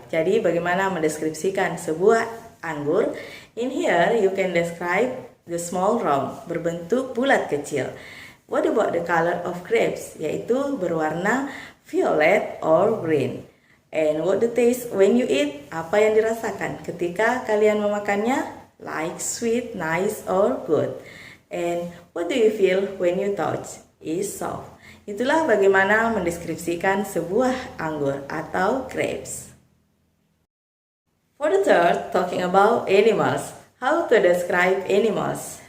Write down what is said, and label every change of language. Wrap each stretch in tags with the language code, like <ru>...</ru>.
<id>Jadi bagaimana mendeskripsikan sebuah anggur?</id> <en>In here, you can describe the small round,</en> <id>berbentuk bulat kecil.</id> <en>What about the color of grapes?</en> <id>Yaitu berwarna</id> <en>violet or green. And what the taste when you eat?</en> <id>Apa yang dirasakan ketika kalian memakannya?</id> <en>Like sweet, nice, or good. And what do you feel when you touch? Is soft.</en> <id>Itulah bagaimana mendeskripsikan sebuah anggur atau grapes.</id> <en>For the third, talking about animals. How to describe animals?</en>